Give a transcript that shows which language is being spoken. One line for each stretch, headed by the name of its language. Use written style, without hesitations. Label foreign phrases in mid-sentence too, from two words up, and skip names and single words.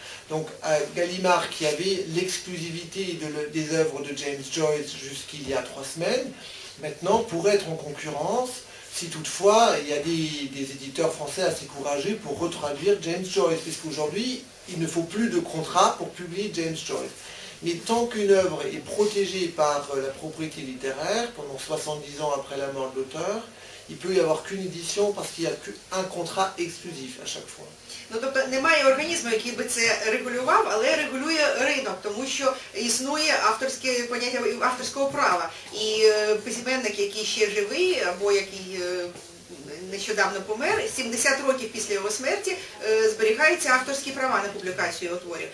French: Donc Gallimard, qui avait l'exclusivité des œuvres de James Joyce jusqu'il y a 3 semaines, maintenant pourrait être en concurrence si toutefois il y a des éditeurs français assez courageux pour retraduire James Joyce, puisqu'aujourd'hui il ne faut plus de contrat pour publier James Joyce. Mais tant qu'une œuvre est protégée par la propriété littéraire, pendant 70 ans après la mort de l'auteur, il peut y avoir qu'une édition parce qu'il n'y a qu'un contrat exclusif à chaque fois.
Ukrainian: Ну, тобто немає організму, який би це регулював, але регулює ринок, тому що існує авторське поняття авторського права. І письменник, який ще живий, або який нещодавно помер, 70 років після його смерті зберігаються авторські права на публікацію його творів.